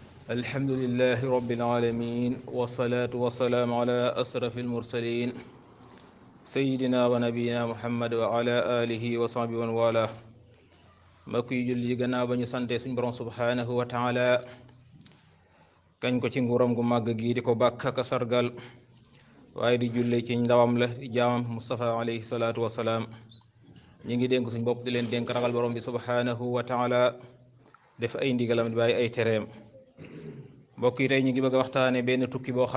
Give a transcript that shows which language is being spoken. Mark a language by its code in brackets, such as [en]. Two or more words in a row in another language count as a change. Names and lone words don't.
[ar] الحمد لله رب العالمين والصلاة والسلام على أشرف المرسلين سيدنا ونبينا محمد وعلى آله وصحبه ومن والاه [wo] mbokk yi julli gannaaw ba ñu sante suñu borom [ar] سبحانه وتعالى [wo] kañ ko ci nguuram gu màgg gi di ko bàkk ak sargal waaye di julle ci ndawam la di jaamam Mustafa [ar] عليه الصلاة والسلام [wo] ñi ngi dénk suñu bopp di leen dénk ragal borom bi [ar] سبحانه وتعالى [wo] def ay ndigalam di bàyyi ay tereem mbokk yi tey ñu ngi bëgg a waxtaane benn tukki boo